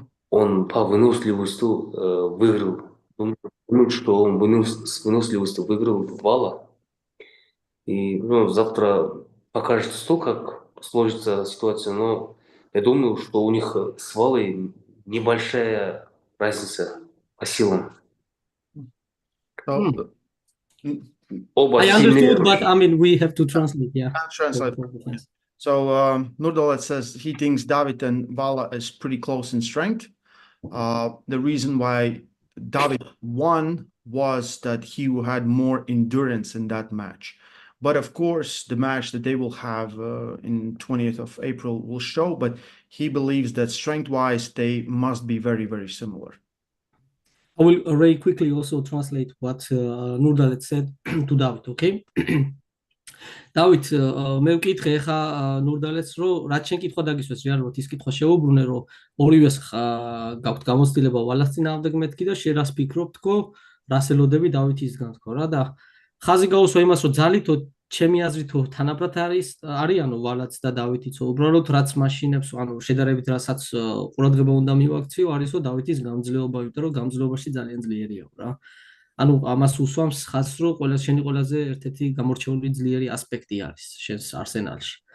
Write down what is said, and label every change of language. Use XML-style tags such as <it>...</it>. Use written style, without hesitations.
<ru>Он по выносливости выиграл. Думаю, что он с выносливостью выиграл Вала. И завтра покажет стол, как сложится ситуация, но я думаю, что у них с Валой небольшая разница по силам. Оба</ru> <en>I</en> <ru>сильные.</ru> <en>understood, but I mean, we have to translate, yeah. Translate. So Nurdaulet says he thinks Davit and Vala is pretty close in strength. The reason why Davit won was that he had more endurance in that match. But of course, the match that they will have in 20th of April will show, but he believes that strength-wise, they must be very, very similar. I will very quickly also translate what Nurdaulet said to Davit, okay?</en> <ka>Davit, მე ვკითხე ხა Nurdaulet's რომ რაც შენ კითხვა დაგისვეს რეალურად ის კითხვა შეუბრუნე რომ ორივეს გაქვთ გამოცდილება ვალას წინააღმდეგ მეთქი და შენ რას ფიქრობ თქო რას ელოდები Davitisგან თქო რა და ხაზი გაუსვა იმას რომ ძალითო ჩემი აზრითო თანაბრად არიანო ვალაც და Daviticო უბრალოდ რაც მაშინებს ანუ შედარებით რასაც ყურადღება უნდა მივაქციო არისო Davitis გამძლეობა იმიტომ რომ გამძლეობაში ძალიან ძლიერია რა ანუ ამას უსვამს ხაზს რომ შენი ყველაზე ერთ-ერთი გამორჩეული ძლიერი ასპექტი არის შენს არსენალში.</ka>